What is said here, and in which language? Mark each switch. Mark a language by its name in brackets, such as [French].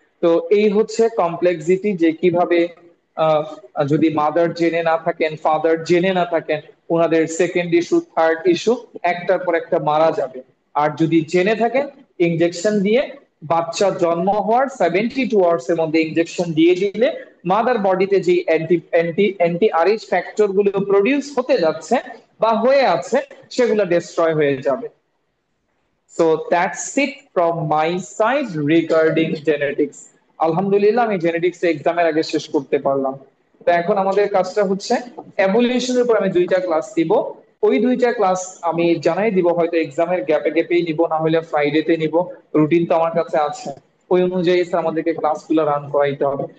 [Bangla] তো এই হচ্ছে কমপ্লেক্সিটি, যে কিভাবে আহ, যদি মাদার জেনে না থাকেন, ফাদার জেনে না থাকেন, ওনাদের সেকেন্ড ইস্যু থার্ড ইস্যু একটার পর একটা মারা যাবে। আর যদি জেনে থাকেন, ইনজেকশন দিয়ে বাচ্চা জন্ম হওয়ার 72 আওয়ার্স এর মধ্যে ইনজেকশন দিয়ে দিলে মাদার বডিতে যে anti anti anti Rh factor গুলো প্রডিউস হতে যাচ্ছে বা হয়ে আছে, সেগুলো ডিস্ট্রয় হয়ে যাবে। [English] So that's it from my side regarding genetics. [Bangla] আলহামদুলিল্লাহ আমি জেনেটিক্স এক্সামের আগে শেষ করতে পারলাম। তো এখন আমাদের কাজটা হচ্ছে এভলিউশনের উপর আমি দুইটা ক্লাস দিব। ওই দুইটা ক্লাস আমি জানাই দিব, হয়তো এক্সামের গ্যাপে গ্যাপেই নিব, না হলে ফ্রাইডেতে নিব। রুটিন তো আমার কাছে আছে, ওই অনুযায়ী স্যার আমাদেরকে ক্লাসগুলো রান করাইতে হবে।